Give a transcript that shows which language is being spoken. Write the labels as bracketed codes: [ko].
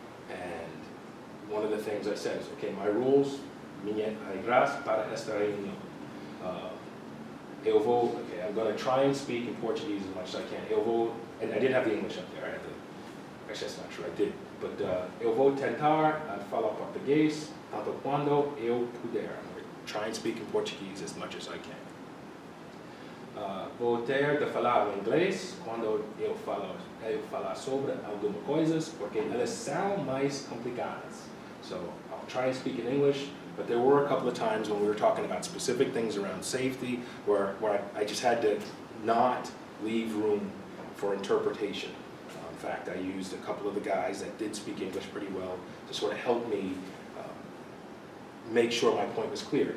[en] And one of the things I said is, okay, my rules, [pt] minhas regras para esta reunião. [en] I'm going to try and speak in Portuguese as much as I can. And I did have the English up there. Actually, that's not true, I did. But [pt] eu vou tentar falar português tanto quando eu puder. [en] I'm going to try and speak in Portuguese as much as I can. [pt] Vou ter de falar inglês quando eu falar sobre algumas coisas, porque elas são mais complicadas. [en] So I'll try and speak in English, but there were a couple of times when we were talking about specific things around safety where I just had to not leave room for interpretation. In fact, I used a couple of the guys that did speak English pretty well to sort of help me make sure my point was clear.